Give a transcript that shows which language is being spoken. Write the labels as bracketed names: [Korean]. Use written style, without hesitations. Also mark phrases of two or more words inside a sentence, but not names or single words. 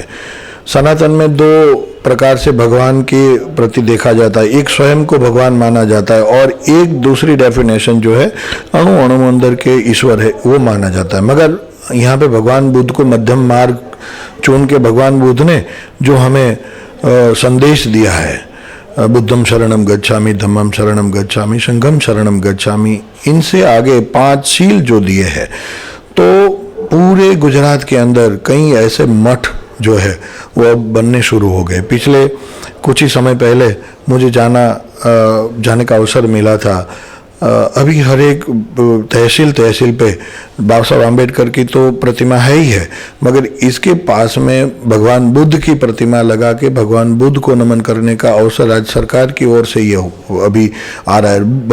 [Hindi] सनातन में 2 प्रकार से भगवान के प्रति देखा जाता है, एक स्वयं को भगवान माना जाता है और एक दूसरी डेफिनेशन जो है अणु अणु अंदर के ईश्वर है वो माना जाता है। मगर यहाँ पे भगवान बुद्ध को मध्यम मार्ग चुन के भगवान बुद्ध ने जो हमें संदेश दिया है, [Pali] बुद्धम शरणम गच्छामि, धम्मम शरणम गच्छामि, संघम शरणम गच्छामि, [Hindi] इनसे आगे 5 शील जो दिए हैं, तो पूरे गुजरात के अंदर कई ऐसे मठ जो है वो अब बनने शुरू हो गए। पिछले कुछ ही समय पहले मुझे जाने का अवसर मिला था। अभी हर एक तहसील पे बाबा साहब आम्बेडकर की तो प्रतिमा है ही है, मगर इसके पास में भगवान बुद्ध की प्रतिमा लगा के भगवान बुद्ध को नमन करने का अवसर राज्य सरकार की ओर से ये अभी आ रहा है।